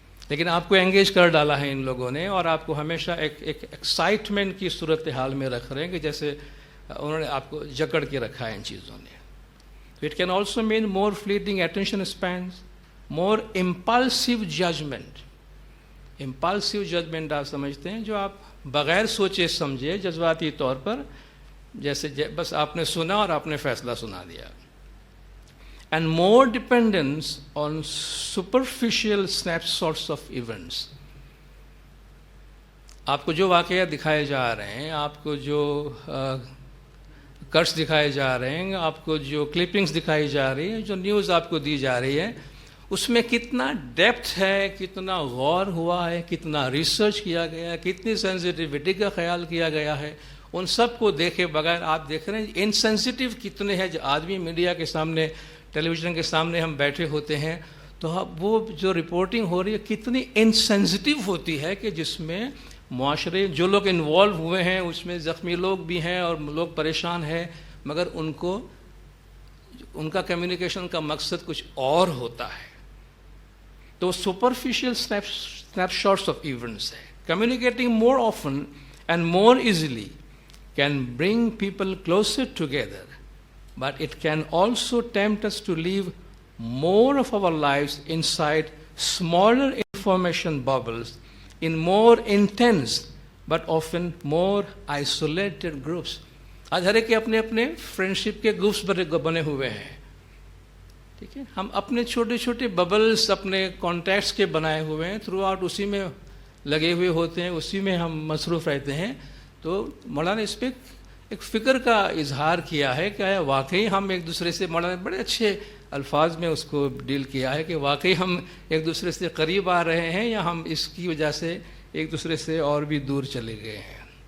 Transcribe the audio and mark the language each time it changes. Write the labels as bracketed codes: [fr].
[ur] لیکن آپ کو انگیج کر ڈالا ہے ان لوگوں نے، اور آپ کو ہمیشہ ایک ایکسائٹمنٹ کی صورتحال میں رکھ رہے ہیں کہ جیسے انہوں نے آپ کو جکڑ کے رکھا ہے ان چیزوں نے۔ [en] It can also mean more fleeting attention spans, more impulsive judgment. [ur] Impulsive judgment آپ سمجھتے ہیں جو آپ بغیر سوچے سمجھے جذباتی طور پر، جیسے بس آپ نے سنا اور آپ نے فیصلہ سنا دیا. [en] And more dependence on superficial snapshots of events. [ur] آپ کو جو واقعات دکھائے جا رہے ہیں، آپ کو جو کٹس دکھائے جا رہے ہیں، آپ کو جو کلپنگز دکھائی جا رہی ہیں، جو نیوز آپ کو دی جا رہی ہے، اس میں کتنا ڈیپتھ ہے، کتنا غور ہوا ہے، کتنا ریسرچ کیا گیا ہے، کتنی سینسٹیوٹی کا خیال کیا گیا ہے، ان سب کو دیکھے بغیر آپ دیکھ رہے ہیں انسینسٹیو کتنے ہیں. جو آدمی میڈیا کے سامنے، ٹیلی ویژن کے سامنے ہم بیٹھے ہوتے ہیں تو اب وہ جو رپورٹنگ ہو رہی ہے کتنی انسینسٹیو ہوتی ہے کہ جس میں معاشرے جو لوگ انوالو ہوئے ہیں اس میں زخمی لوگ بھی ہیں اور لوگ پریشان ہیں، مگر ان کا کمیونیکیشن کا مقصد کچھ اور ہوتا ہے. [en] تو superficial snapshots of events ہے. Communicating more often and more easily can bring people closer together, but it can also tempt us to live more of our lives inside smaller information bubbles in more intense but often more isolated groups. [ur] آج ہر ایک کے اپنے اپنے friendship کے groups بنے ہوئے ہیں. ٹھیک ہے، ہم اپنے چھوٹے چھوٹے ببلس اپنے کانٹیکٹس کے بنائے ہوئے ہیں، تھرو آؤٹ اسی میں لگے ہوئے ہوتے ہیں، اسی میں ہم مصروف رہتے ہیں. تو مولانا اس پہ ایک فکر کا اظہار کیا ہے کہ واقعی ہم ایک دوسرے سے، مولانا بڑے اچھے الفاظ میں اس کو ڈیل کیا ہے کہ واقعی ہم ایک دوسرے سے قریب آ رہے ہیں یا ہم اس کی وجہ سے ایک دوسرے سے اور بھی دور چلے گئے ہیں.